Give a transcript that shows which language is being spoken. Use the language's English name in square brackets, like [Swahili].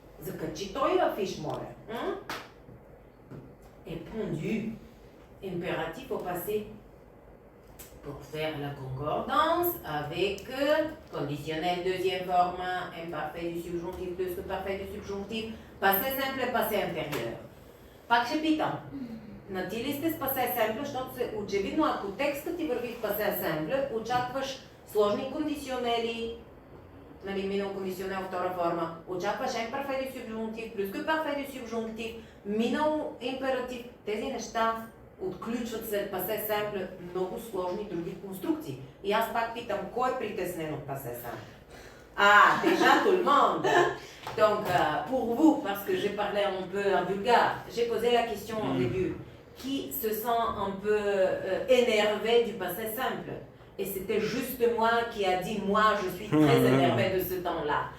[Bulgarian] Закачай [French] l'affiche, moi. Hein? Et pendu. Impératif au passé. Pour faire la concordance avec conditionnel deuxième forme, imparfait du subjonctif plus que parfait du subjonctif, passé simple et passé intérieur. [Bulgarian] Пак ще питам. На ти ли сте с пасе семпле, защото очевидно ако текстът ти върви в пасе семпле, очакваш сложни кондиционели, нали, минал кондиционел втора форма, очакваш имперфект du subjonctif, плюс que parfait du subjonctif, минал императив. Тези неща отключват след пасе семпле много сложни други конструкции. И аз пак питам, кой е притеснен от пасе семпле? [French] Déjà tout le monde. Donc, pour vous, parce que j'ai parlé un peu en bulgare, j'ai posé la question au début. Qui se sent un peu énervé du passé simple? Et c'était juste moi qui a dit, moi, je suis très énervé de ce temps-là.